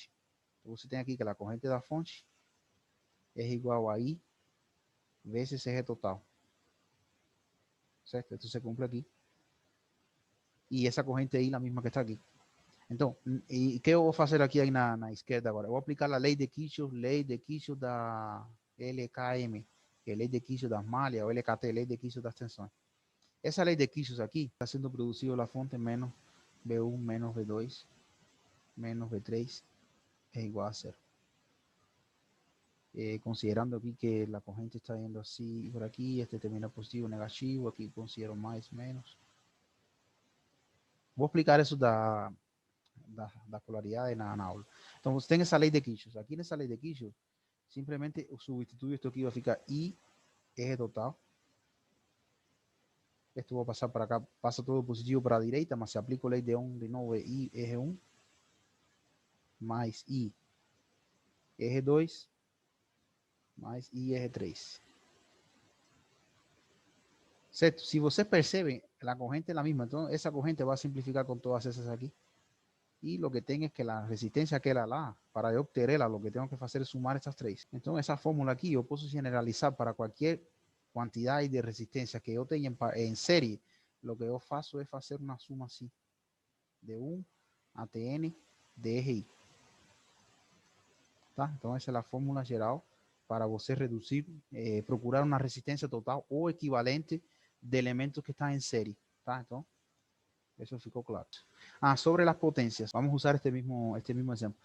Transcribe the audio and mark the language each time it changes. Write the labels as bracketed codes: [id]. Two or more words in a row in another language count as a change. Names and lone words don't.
[es] Entonces, usted tiene aquí que la corriente de la fuente es igual a I veces eje total, ¿cierto? Esto se cumple aquí. Y esa corriente I la misma que está aquí. Entonces, ¿y qué voy a hacer aquí en la izquierda ahora? Voy a aplicar la ley de Kirchhoff da LKM, que es ley de Kirchhoff [pt] das malhas, [es] o LKT, ley de Kirchhoff [pt] das tensões. [es] Esa ley de Kirchhoff aquí está siendo producido la fuente menos V1 menos V2 menos V3 es igual a 0. Considerando aquí que la corriente está yendo así por aquí, este termina positivo, negativo, aquí considero más, menos. Voy a explicar eso da polaridad en la aula. Entonces, [pt] tem essa lei de Kirchhoff. Aqui nessa lei de Kirchhoff, simplesmente eu [es] substituyo esto [pt] aqui, vai ficar I eje total. [es] Esto va a pasar para acá, pasa todo positivo para la derecha, más se aplica la ley de Ohm de nuevo, I eje 1 más I eje 2 más I eje 3. ¿Cierto? Si vocês perceben, la corriente es la misma, entonces esa corriente va a simplificar con todas esas aquí. Y lo que tengo es que la resistencia que era la, para yo obtenerla, lo que tengo que hacer es sumar estas 3. Entonces, esa fórmula aquí yo puedo generalizar para cualquier cantidad de resistencia que yo tenga en serie. Lo que yo faço es hacer una suma así. de un ATN de eje Y. [pt] Tá? Então, essa é a fórmula geral para você reduzir, procurar uma resistência total ou equivalente de elementos que estão em série. Tá? Então, isso ficou claro. Sobre as potências, vamos usar este mesmo exemplo.